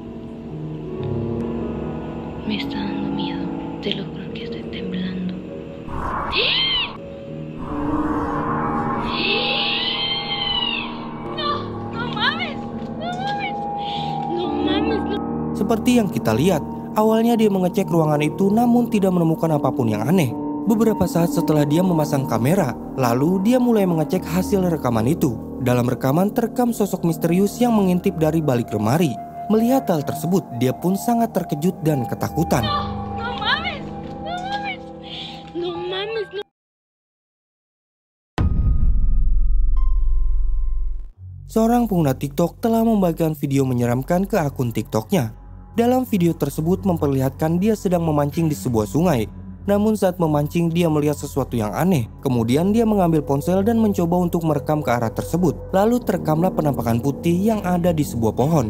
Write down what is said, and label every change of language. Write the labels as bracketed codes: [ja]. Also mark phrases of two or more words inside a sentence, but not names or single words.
[es] Me está dando miedo, te lo juro que estoy temblando. No mames, no mames, no mames, no. [id] Seperti yang kita lihat, awalnya dia mengecek ruangan itu namun tidak menemukan apapun yang aneh. Beberapa saat setelah dia memasang kamera, lalu dia mulai mengecek hasil rekaman itu. Dalam rekaman terekam sosok misterius yang mengintip dari balik lemari. Melihat hal tersebut, dia pun sangat terkejut dan ketakutan. [es] No mames, no mames, no mames, no. [id] seorang pengguna TikTok telah membagikan video menyeramkan ke akun TikToknya. Dalam video tersebut memperlihatkan dia sedang memancing di sebuah sungai. Namun saat memancing dia melihat sesuatu yang aneh. Kemudian dia mengambil ponsel dan mencoba untuk merekam ke arah tersebut. Lalu terekamlah penampakan putih yang ada di sebuah pohon.